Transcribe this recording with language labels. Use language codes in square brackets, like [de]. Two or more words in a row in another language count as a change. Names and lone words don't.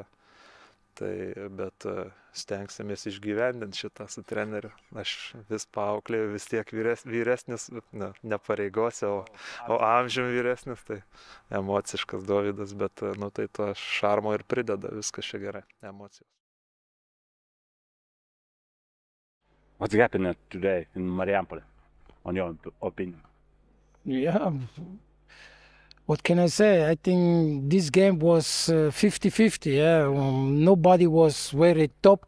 [lt] Bet stengsimės išgyvendinti šitą su treneriu. Aš vis paauklėjau, vis tiek vyresnis, nepareigose, o amžiumi vyresnis, tai emociškas Dovydas, bet tai to šarmo ir prideda, viskas čia gerai, emocijos. [en] What's happening today in Marijampolė, on your opinion? Yeah. What can I say? I think this game was 50-50. Yeah? Nobody was very top.